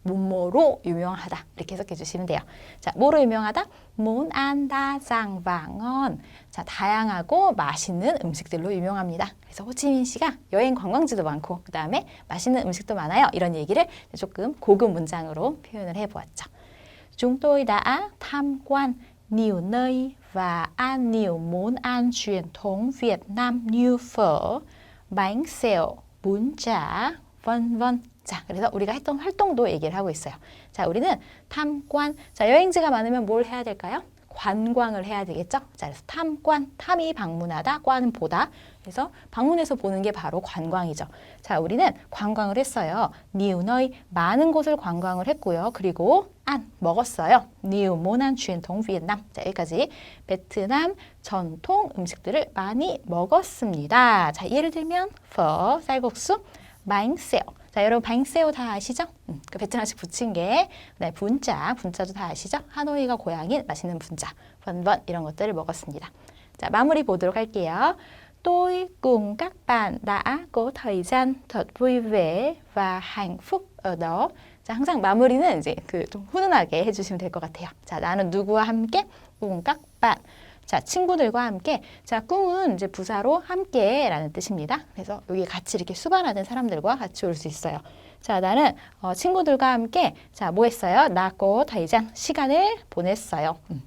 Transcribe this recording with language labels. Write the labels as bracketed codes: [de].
[ko] 뭐뭐로 유명하다. 이렇게 해석해 주시면 돼요. 자, 뭐로 유명하다? [vi] món ăn đa dạng và ngon. [ko] 자, 다양하고 맛있는 음식들로 유명합니다. 그래서 호치민시가 여행 관광지도 많고 그 다음에 맛있는 음식도 많아요. 이런 얘기를 조금 고급 문장으로 표현을 해보았죠. [vi] Chúng tôi đã tham quan nhiều nơi và ăn nhiều món ăn truyền thống Việt Nam như phở, bánh xèo, bún chả, vân vân. [ko] 자, 그래서 우리가 했던 활동도 얘기를 하고 있어요. 자, 우리는 탐관. 자, 여행지가 많으면 뭘 해야 될까요? 관광을 해야 되겠죠? 자, 그래서 탐관, 탐이 방문하다, 관은 보다. 그래서 방문해서 보는 게 바로 관광이죠. 자, 우리는 관광을 했어요. [vi] nhiều nơi, [ko] 많은 곳을 관광을 했고요. 그리고 안, 먹었어요. [vi] nhiều món ăn truyền thống Việt Nam. [ko] 자, 여기까지 베트남 전통 음식들을 많이 먹었습니다. 자, 예를 들면 phở, 쌀국수, bánh xèo. 자, 여러분 bánh xèo 다 아시죠? 그 베트남식 부침개, 네, 분짜도 다 아시죠? 하노이가 고향인 맛있는 분짜, 번번 이런 것들을 먹었습니다. 자, 마무리 보도록 할게요. [vi] Tôi cùng các bạn đã có thời gian thật vui vẻ và hạnh phúc ở đó. [ko] 자, 항상 마무리는 이제 좀 훈훈하게 해주시면 될 것 같아요. 자, 나는 누구와 함께? [vi] cùng các bạn. [ko] 자, 친구들과 함께. 자, 꿍은 이제 부사로 함께라는 뜻입니다. 그래서 여기 같이 이렇게 수반하는 사람들과 같이 올 수 있어요. 자, 나는 친구들과 함께 자, 뭐 했어요? 나고 다이잔 시간을 보냈어요.